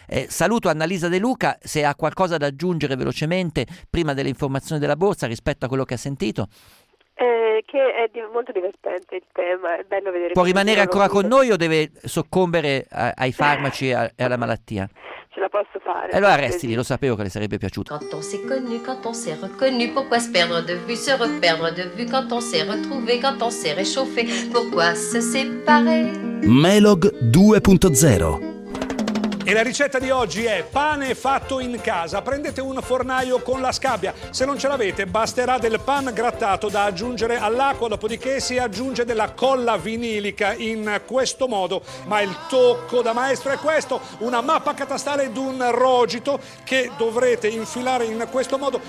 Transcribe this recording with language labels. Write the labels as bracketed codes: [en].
[it] Saluto Annalisa De Luca, se ha qualcosa da aggiungere velocemente prima delle informazioni della borsa rispetto a quello che ha sentito. Che è molto divertente il tema, è bello vedere. Può rimanere ancora con noi o deve soccombere ai farmaci e alla malattia? Ce la posso fare. E allora resti lì, lo sapevo che le sarebbe piaciuto. [fr] Quand on s'est connu, quand on s'est reconnu, pourquoi se perdre de vue, se reperdre de vue, quand on s'est retrouvé, quand on s'est réchauffé, pourquoi se séparer? [it] Melog 2.0. E la ricetta di oggi è pane fatto in casa. Prendete un fornaio con la scabbia. Se non ce l'avete, basterà del pan grattato da aggiungere all'acqua. Dopodiché si aggiunge della colla vinilica in questo modo. Ma il tocco da maestro è questo. Una mappa catastale d'un rogito che dovrete infilare in questo modo.